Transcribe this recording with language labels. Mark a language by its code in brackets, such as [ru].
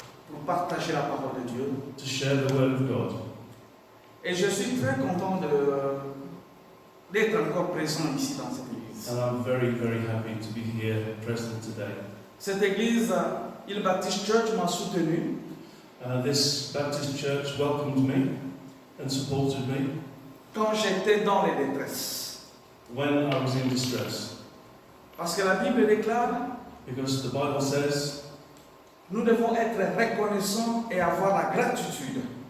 [fr] pour partager la parole de Dieu, [en] to share the word of God. [fr] et je suis très content d'être encore présent ici dans cette église. [en] And I'm very, very happy to be here present today. [fr] Cette église, Il Baptist Church, m'a soutenu. [en] This Baptist church welcomed me and supported me [fr] Quand j'étais dans les détresses. [en] when I was in distress. [fr] Parce que la Bible déclare, [en] Because the Bible says [fr] nous devons être reconnaissants et avoir la gratitude